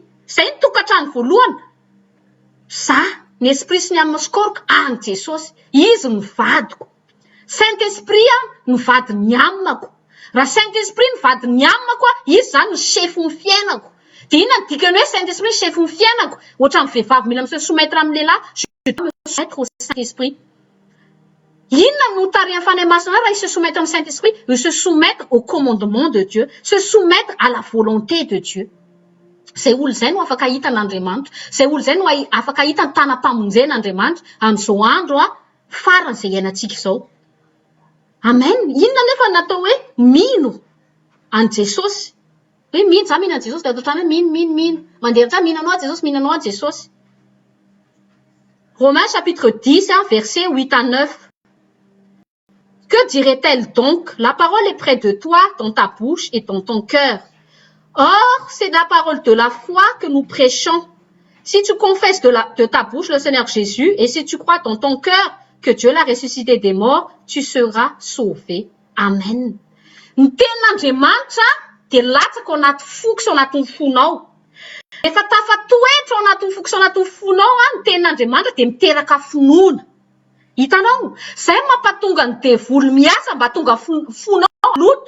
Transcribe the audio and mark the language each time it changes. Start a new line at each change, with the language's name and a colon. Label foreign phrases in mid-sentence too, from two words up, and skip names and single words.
Malagasy: Izay ny tokantrano voalohany. Za, ny esprit sy ny amaskoriko any Jesosy. Izy mivadiko. Saint-Esprit mivady ny amako. Raha Saint-Esprit mivady ny amako, izy zany ny chefo ny fiainako. Dia inona ny dikany hoe Saint-Esprit chefo ny fiainako? Ohatra amin'ny vehivavy mila
French: se soumettre
Malagasy: amin'ny lehilahy,
French: je dois me soumettre au Saint-Esprit.
Malagasy: Inona no tarihany fanahy masina raha
French: se soumettre
Malagasy: amin'ny Saint-Esprit?
French: Se soumettre au commandement de Dieu, se soumettre à la volonté de Dieu.
Malagasy: Zay olo zay no afaka hita n'Andriamanitra. Zay olo zay no afaka hita ny tanam-pamonjen'Andriamanitra amin'izao andro faran'izay iainantsika izao. Amen. Inona nefa natao hoe mino an Jesosy? Hoe mino za mino an Jesosy dia atao trano hoe mino. Mandeha tra minanao an Jesosy, minanao an Jesosy.
French: Romains chapitre 10 verset 8 à 9. Que dirait-elle donc? La parole est près de toi, dans ta bouche et dans ton cœur. Or, c'est la parole de la foi que nous prêchons. Si tu confesses de ta bouche le Seigneur Jésus et si tu crois dans ton cœur que Dieu l'a ressuscité des morts, tu seras sauvé. Amen.
Malagasy: Ny tenin'Andriamanitra dia latsaka ao anaty foko sy ao anatin'ny fonao. Efa tafatoetra ao anatin'ny foko sy ao anatin'ny fonao ny tenin'Andriamanitra dia miteraka finoana. Hitanao? Izay mampatonga ny devoly miasa mba tonga fonao loto.